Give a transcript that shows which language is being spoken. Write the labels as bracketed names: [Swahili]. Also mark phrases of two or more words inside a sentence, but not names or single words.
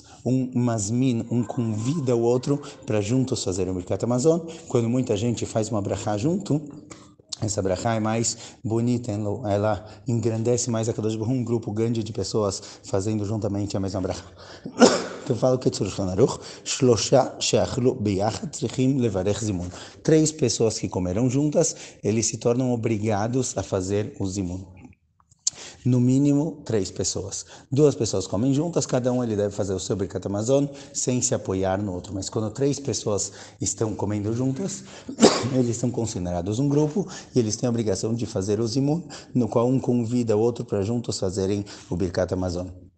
[Portuguese] Um masmin, um convida o outro para juntos fazerem o Birkat Hamazon. Quando muita gente faz uma brachá junto, essa brachá é mais bonita, ela engrandece mais a [Hebrew] קדוש ברוך הוא, [Portuguese] um grupo grande de pessoas fazendo juntamente a mesma brachá. Então fala o Kitzur Shulchan Aruch, [Hebrew] שלושה שאכלו ביחד צריכים לברך זימון. [Portuguese] 3 pessoas que comeram juntas, eles se tornam obrigados a fazer o zimun. No mínimo 3 pessoas. 2 pessoas comem juntas, cada um ele deve fazer o seu Birkat Hamazon sem se apoiar no outro. Mas quando 3 pessoas estão comendo juntas, eles são considerados um grupo e eles têm a obrigação de fazer o zimun, no qual um convida o outro para juntos fazerem o Birkat Hamazon.